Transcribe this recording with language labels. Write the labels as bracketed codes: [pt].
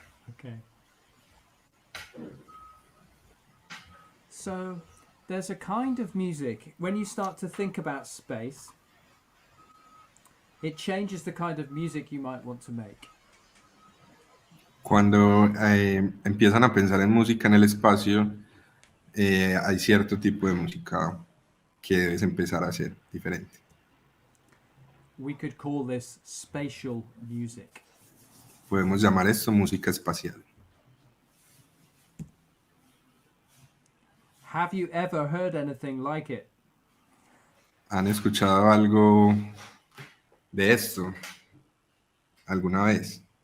[en] Okay. So there's a kind of music, when you start to think about space, it changes the kind of music you might want to make. [es] Cuando empiezan a pensar en música en el espacio, hay cierto tipo de música que debes empezar a hacer diferente. [en] We could call this spatial music. [es] Podemos llamar esto música espacial. [en] Have you ever heard anything like it? [es] ¿Han escuchado algo de esto alguna vez?